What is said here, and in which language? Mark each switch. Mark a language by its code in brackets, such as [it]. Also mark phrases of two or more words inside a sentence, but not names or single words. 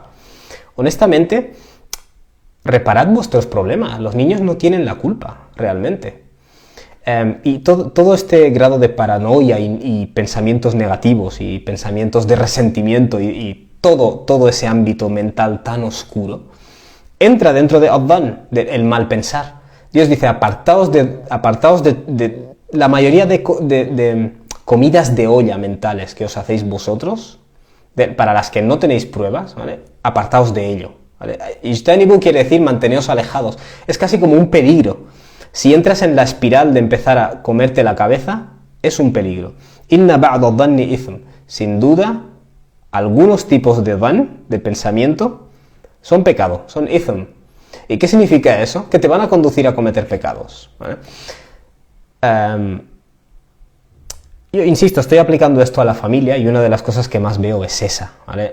[es] Honestamente, reparad vuestros problemas. Los niños no tienen la culpa, realmente. Y todo este grado de paranoia y pensamientos negativos y pensamientos de resentimiento y todo ese ámbito mental tan oscuro, entra dentro de adh-dhann, del mal pensar. Dios dice, apartaos de la mayoría de comidas de olla mentales que os hacéis vosotros, para las que no tenéis pruebas, ¿vale? Apartaos de ello, ¿vale? Ijtanibu quiere decir manteneos alejados. Es casi como un peligro. Si entras en la espiral de empezar a comerte la cabeza, es un peligro. [ar] إن بعض الظن إثم. [es] Sin duda, algunos tipos de dhann, de pensamiento, son pecado, son ithm. ¿Y qué significa eso? Que te van a conducir a cometer pecados, ¿vale? Yo insisto, estoy aplicando esto a la familia y una de las cosas que más veo es esa, ¿vale?